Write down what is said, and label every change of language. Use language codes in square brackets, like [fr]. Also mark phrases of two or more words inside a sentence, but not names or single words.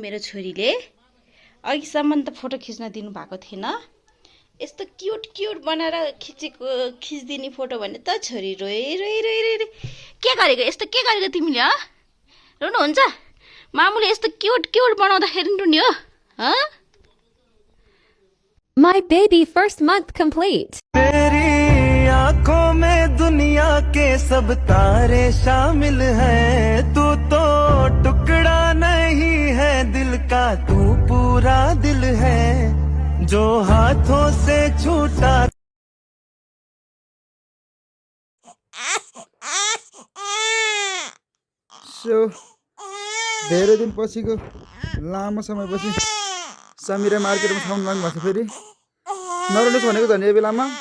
[ne] मेरो छोरीले अघिसम्म त फोटो खिच्न दिनुभएको थिएन यस्तो [en] cute cute [ne] बनाएर खिचिदिने फोटो भने त छोरी रोइ के गरेको यस्तो के गरेको तिमीले रुनुहुन्छ मामुले यस्तो [en] cute cute [ne] बनाउँदाखेरि रुने हो [en] My baby first month complete. [hi] तेरी आंखों में दुनिया के सब तारे शामिल हैं तू तो टुकड़ा नहीं है दिल का तू पूरा दिल है जो हाथों से छूटा [ne] सो धेरै दिन पछिको लामो समयपछि समिरा मार्केटमा खाउनु लाग्नु भएको छ फेरि नरुनुहोस् भनेको झन् यो बेलामा